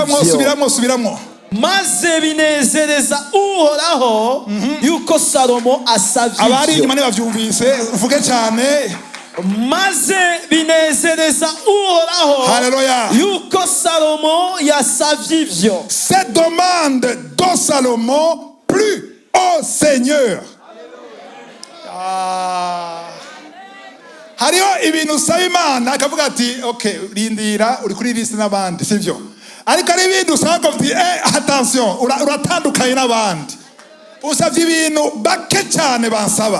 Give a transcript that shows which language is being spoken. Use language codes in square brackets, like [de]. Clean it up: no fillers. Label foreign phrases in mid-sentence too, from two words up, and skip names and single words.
[rn] Subiramo. Maze binezereza Uhoraho yuko Salomo asavye. Abari inyuma bavyumvise uvuge cyane. Maze binezereza Uhoraho, Haleluya, yuko Salomo yasavye ivyo. [fr] Cette demande de Salomon plus au Seigneur. [rn] Hariho ibintu usaba Imana akavuga ati okay, rindira uri kuri liste n'abandi, sivyo? Ariko ari ibintu usaba ati attention, uratandukanye n'abandi. Usavye ibintu bake cyane bansaba.